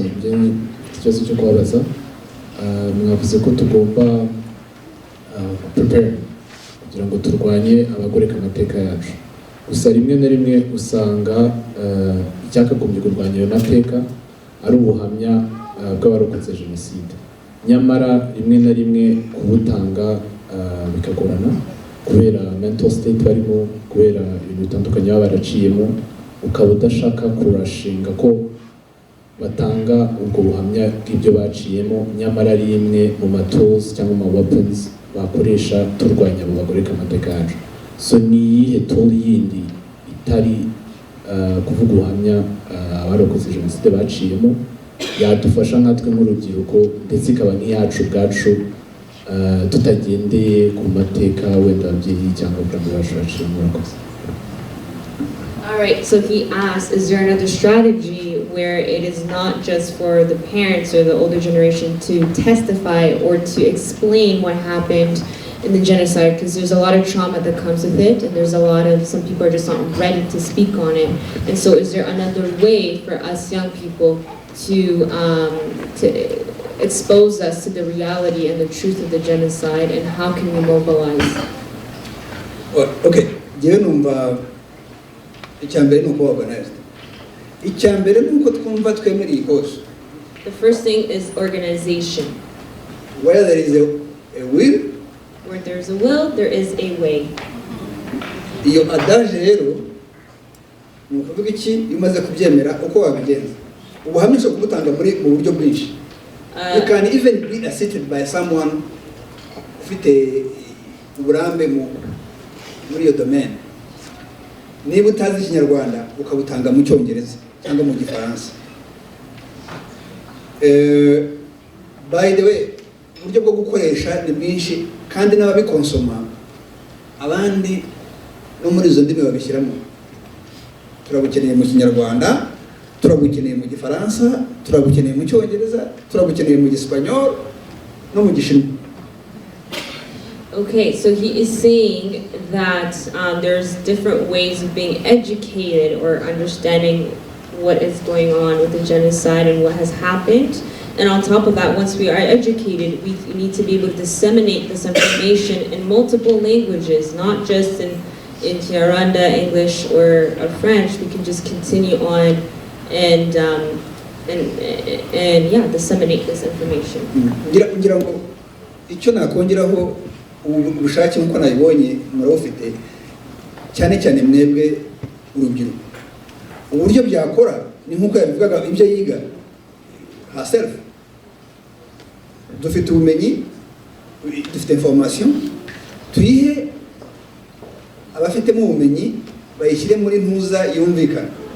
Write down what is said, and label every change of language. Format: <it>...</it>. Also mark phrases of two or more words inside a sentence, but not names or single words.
<rw>cyo kubabaza mwavuze ko tugomba prepare kugira ngo turwanye abagoreka amateka yacu gusa rimwe na rimwe usanga icyakagombye kurwanya ayo mateka ari ubuhamya bw'abarokotse jenoside nyamara rimwe na rimwe kubutanga bikagorana kubera</rw> <en>mental state</en> <rw>barimo kubera ibintu bitandukanye baba baraciyemo ukaba udashaka kurashinga ko batanga ubwo buhamya bw'ibyo baciyemo nyamara ari imwe mu matools cyangwa mu weapons bakoresha turwanya abo bagoreka amateka yacu so ni iyihe tool yindi itari kuvuga ubuhamya abarokotse jenoside baciyemo yadufasha nkatwe nk'urubyiruko ndetse ikaba nk'iyacu ubwacu tutagendeye ku mateka wenda ababyeyi cyangwa abaganga bacu baciye murakoze.</rw> <en>All right, so he asked, is there another strategy where it is not just for the parents or the older generation to testify or to explain what happened in the genocide? Because there's a lot of trauma that comes with it, and there's a lot of, some people are just not ready to speak on it. And so is there another way for us young people to expose us to the reality and the truth of the genocide, and how can we mobilize?</en> <rw>Okay, njyewe numva icyambere ni uko organized. Icyambere ni uko twumva twemereye hose.</rw> <en>The first thing is organization. Where there is a will, Where there's a will, there is a way.</en> <rw>iyo adage rero ni ukuvuga iki iyo umaze kubyemera uko wabigenza ubuhamya ushobora kubutanga mu buryo bwinshi.</rw> <en>You can even be assisted by someone</en> <rw>ufite uburambe muri iyo domaine. Niba utazi ikinyarwanda ukabutanga mu cyongereza cyangwa mu gifaransa.</rw> <en>By the way,</en> <rw>uburyo bwo gukoresha ni bwinshi kandi n'ababikonsoma abandi no muri izo ndimi babishyiramo. Turabukeneye mu kinyarwanda, turabukeneye mu gifaransa, turabukeneye mu cyongereza, turabukeneye mu gisipanyol no mu gishinwa.</rw> <en>Okay, so he is saying that there's different ways of being educated or understanding what is going on with the genocide and what has happened. And on top of that, once we are educated, we need to be able to disseminate this information in multiple languages, not just in Rwanda, English, or French. We can just continue on and yeah, disseminate this information.</en> <rw>ngira ngo icyo nakongeraho ubushake nkuko nabibonye murabufite cyane cyane mwebwe urubyiruko. Uburyo byakora ni nkuko yabivugaga ibyo yiga herself. Dufite ubumenyi, dufite information, tuyihe abafitemo ubumenyi bayishyire muri ntuza yumvikana.</rw>